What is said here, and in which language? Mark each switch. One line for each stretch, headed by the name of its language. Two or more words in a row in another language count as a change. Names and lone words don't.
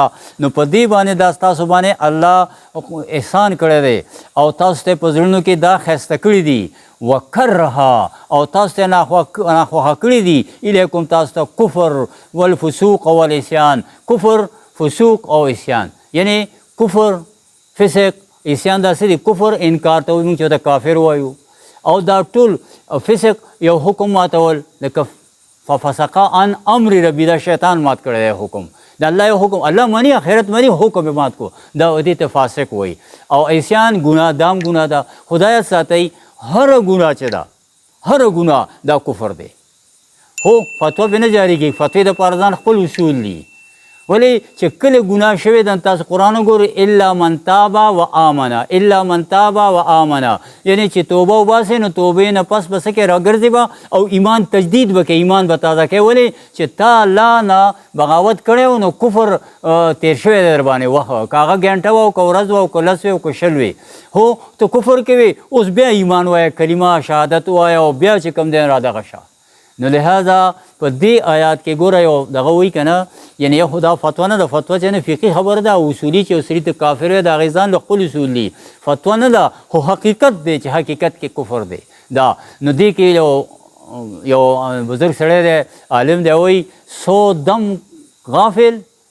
Pashto: نو په دې باندې دا ستاسو باندې الله احسان کړی دی او تاسو ته په زړونو کې دا ښایسته کړي دي. وکرها او تاسو ته ناخوښه کړي دي الیکم تاسو ته
Arabic: کفر والفسوق والعصیان،
Pashto: کفر فسوق او عصیان، یعنی کفر فسق عصیان داسې دی، کفر انکار ته وایي موږ چې ورته کافر وایو، او دا ټول فسق یو حکم ماتول، لکه
Arabic: ففسق عن امر ربي،
Pashto: دا شیطان مات کړی دی حکم، د الله یو حکم الله مني آخرت مني حکم یې مات کو، دا دې ته فاسق وایي. او عصیان ګناه دام ګناه ده. خدای ساتئ هر ګناه چې ده هر ګناه دا کفر دی. خو فتوا به نه جاریږي، فتوې دپاره ځان خپل اصول دي، ولې چې کله ګناه شوی ده تاسو قرآن وګورئ
Arabic: الا من تاب و آمنه الا من تاب و آمنه
Pashto: یعنی چې توبه وباسئ نو توبې نه پس به څه کوې راګرځې به او ایمان تجدید به کوې ایمان به تازه کوې ولې چې تا الله نه بغاوت کړی و نو کفر تیر شوی دی در باندې وخت که هغه ګنټه وه او که ورځ وه او که لس وي او که شل وي هو ته کفر کوې اوس بیا ایمان وایه کلمه شهادت وایه او بیا چې کوم دی را دغه شه نو لہذا په دې آیات کې ګوره یو دغه وایي که نه یعنی یو خو دا فتوا نه ده فتوا چې نه فقهي خبره ده اصولي چې یو سړي ته کافر وی د هغې ځان له خپل اصول دي فتوا نه ده خو حقیقت دی چې حقیقت کې کفر دی دا نو دې کې یو بزرګ سړی دی عالم دی وایي 100 دم غافل